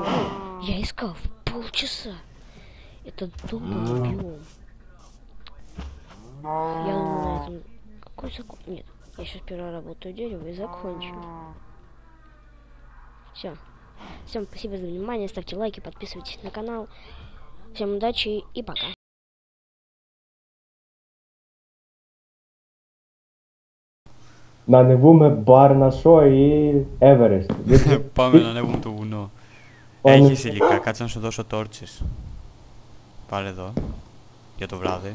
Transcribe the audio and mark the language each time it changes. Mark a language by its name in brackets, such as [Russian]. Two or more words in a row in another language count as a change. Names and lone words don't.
[Russian] Я искал полчаса. Это долгий биом. Я думаю, на этом... Какой закон? Нет, я сейчас переработаю дерево и закончу. Все. Всем спасибо за внимание, ставьте лайки, подписывайтесь на канал. Всем удачи и пока. [Greek] Να ανεβούμε Μπάρνασο ή Everest. Πάμε να ανέβουμε το βουνό. Έχεις υλικά, κάτσε να σου δώσω τόρτσες. Πάρε εδώ, για το βράδυ.